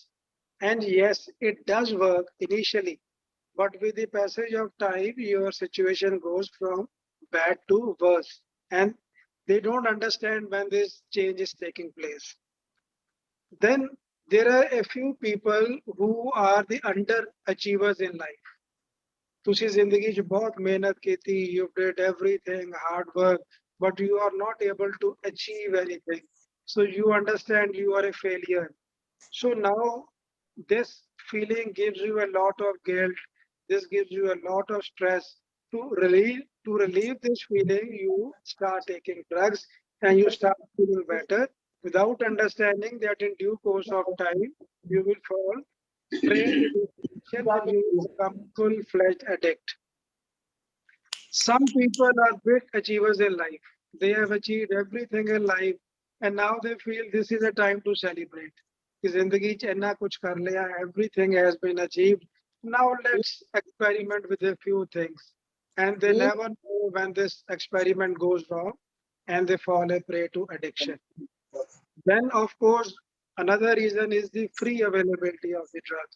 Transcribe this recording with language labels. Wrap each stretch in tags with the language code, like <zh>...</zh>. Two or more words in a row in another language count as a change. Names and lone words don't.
<en>And yes, it does work initially, but with the passage of time, your situation goes from bad to worse. And they don't understand when this change is taking place. Then there are a few people who are the underachievers in life.</en> <pa>ਤੁਸੀਂ ਜ਼ਿੰਦਗੀ 'ਚ ਬਹੁਤ ਮਿਹਨਤ ਕੀਤੀ,</pa> <en>you did everything, hard work, but you are not able to achieve anything. So you understand you are a failure. So now this feeling gives you a lot of guilt. This gives you a lot of stress. To relieve this feeling, you start taking drugs and you start feeling better without understanding that in due course of time, you will fall prey to this addiction and you will become full-fledged addict. Some people are big achievers in life. They have achieved everything in life and now they feel this is a time to celebrate.</en> <pa>ਕਿ ਜ਼ਿੰਦਗੀ 'ਚ ਇੰਨਾ ਕੁਝ ਕਰ ਲਿਆ,</pa> <en>everything has been achieved. Now let's experiment with a few things. And they never know when this experiment goes wrong and they fall a prey to addiction. Then, of course, another reason is the free availability of the drugs.</en>